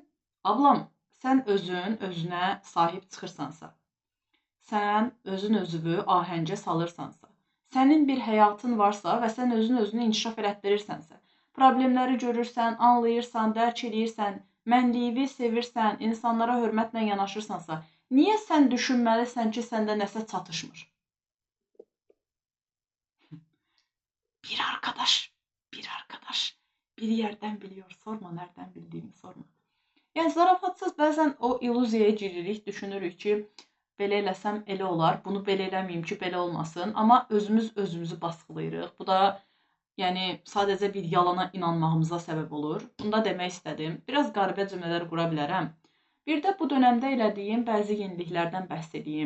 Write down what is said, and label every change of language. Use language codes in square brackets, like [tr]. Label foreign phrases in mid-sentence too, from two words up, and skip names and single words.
[az] Ablam, sən özün özünə sahib çıxırsansa, sən özün özünü ahəngə salırsansa, sənin bir həyatın varsa və sən özün özünü inkişaf elətdirirsənsə, problemləri görürsən, anlayırsan, dərk eləyirsən, mənliyi sevirsən, insanlara hörmətlə yanaşırsansa, Niyə sən düşünməlisən ki, səndə nəsə çatışmır? [tr] Bir arkadaş, bir yerdən biliyor, sorma, nereden bildiğimi sorma. [az] Yəni zarafatsız bəzən o illüziyaya giririk, düşünürük ki, belə eləsəm elə olar, bunu belə eləməyim ki, belə olmasın, amma özümüz özümüzü baskılayırıq. Bu da yəni sadəcə bir yalana inanmağımıza səbəb olur. Bunu da demək istədim. Biraz qəribə cümlələr qura bilərəm. Bir də bu dövrdə elədiyim bəzi yeniliklərdən bəhs edeyim.